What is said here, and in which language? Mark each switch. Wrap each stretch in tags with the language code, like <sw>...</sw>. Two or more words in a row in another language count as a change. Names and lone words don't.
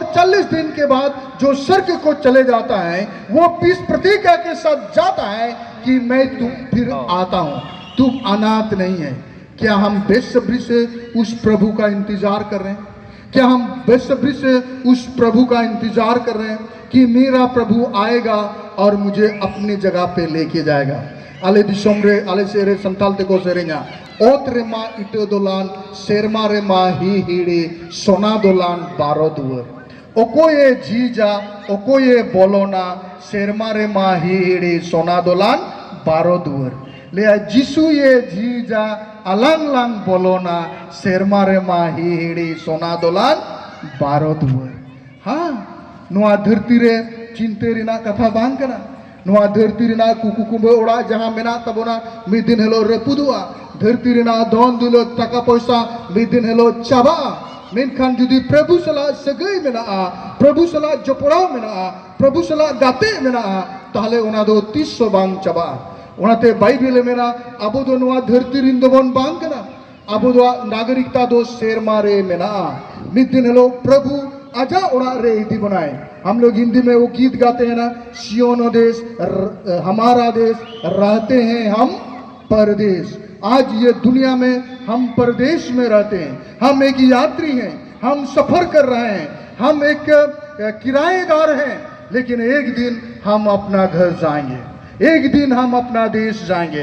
<hi>40 दिन के बाद जो स्वर्ग को चले जाता है वो इस प्रतिज्ञा के साथ जाता है कि मैं तुम फिर आता हूं तुम अनाथ नहीं है क्या हम बेसब्री से उस प्रभु का इंतजार कर रहे हैं क्या हम बेसब्री से उस प्रभु का इंतजार कर रहे हैं कि मेरा प्रभु आएगा और मुझे अपनी जगह पे लेके जाएगा</hi> <sat>आले दिसोम रे आले सेरे संताल ते को सेरेnya ओत रे मा इटो दोलान शेरमा रे मा ही हिड़ी सोना दोलान बारो दुवर ओकोये जीजा ओकोये बोलोना शेरमा रे मा ही हिड़ी सोना दोलान बारो दुवर ले जिसु ये जीजा अलांग लांग बोलोना शेरमा रे मा ही हिड़ी सोना दोलान बारो दुवर हाँ नुआ धरती रे चिंते रिना कथा बांग कना नुआ धरती रिना कुकु कुंबे ओड़ा जहां मेना तबोना मी दिन हेलो रेपुदुआ धरती रिना धन दुलो टका पैसा मी दिन हेलो चाबा मेनखान जुदी प्रभु सला सगई मेना प्रभु सला जपड़ाव मेना प्रभु सला गाते मेना ताहले ओना दो 300 बांग चाबा ओनाते बाइबल मेना अबो दो नुआ धरती रिन दो बन बांग कना अबो दो नागरिकता दो शेरमा रे मेना मी दिन हेलो प्रभु आजा उड़ा रे इति बनाए।</sat> <hi>हम लोग हिंदी में वो गीत गाते हैं ना, सियोनो देश हमारा देश, रहते हैं हम परदेश। आज ये दुनिया में हम परदेश में रहते हैं, हम एक यात्री हैं, हम सफर कर रहे हैं, हम एक किराएदार हैं, लेकिन एक दिन हम अपना घर जाएंगे, एक दिन हम अपना देश जाएंगे।</hi>